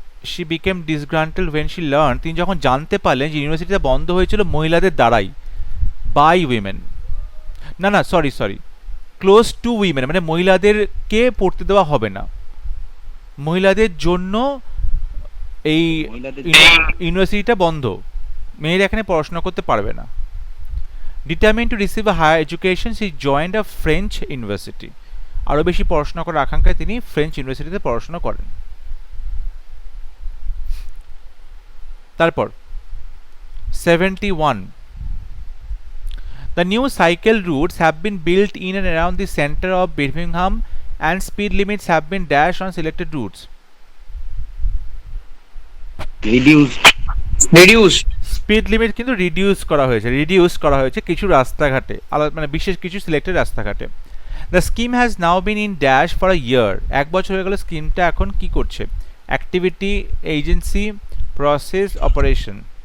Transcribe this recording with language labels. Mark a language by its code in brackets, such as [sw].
[en] she became disgruntled when she learned, [bn] তিনি যখন জানতে পারলেন যে ইউনিভার্সিটিটা বন্ধ হয়েছিল মহিলাদের দ্বারাই, [en] by women, [bn] না সরি [en] close to women, [bn] মানে মহিলাদেরকে পড়তে দেওয়া হবে না, মহিলাদের জন্য এই ইউনিভার্সিটিটা বন্ধ, মেয়েরা এখানে পড়াশোনা করতে পারবে না। [en] Determined to receive a higher education, she joined a French university. [bn] আরও বেশি পড়াশোনা করার আকাঙ্ক্ষায় তিনি ফ্রেঞ্চ ইউনিভার্সিটিতে পড়াশোনা করেন। তারপর [en] 71, the new cycle routes have been built in and around the center of Birmingham and speed limits have been dashed on selected routes. Reduced. [bn] Speed limit কিন্তু রিডিউস করা হয়েছে কিছু রাস্তাঘাটে, মানে বিশেষ কিছু সিলেক্টেড রাস্তাঘাটে। [en] the scheme has now been in dash for a year, [bn] 1 বছর হয়ে গেল স্কিমটা এখন কি করছে, অ্যাক্টিভিটি, এজেন্সি, প্রসেস, অপারেশন।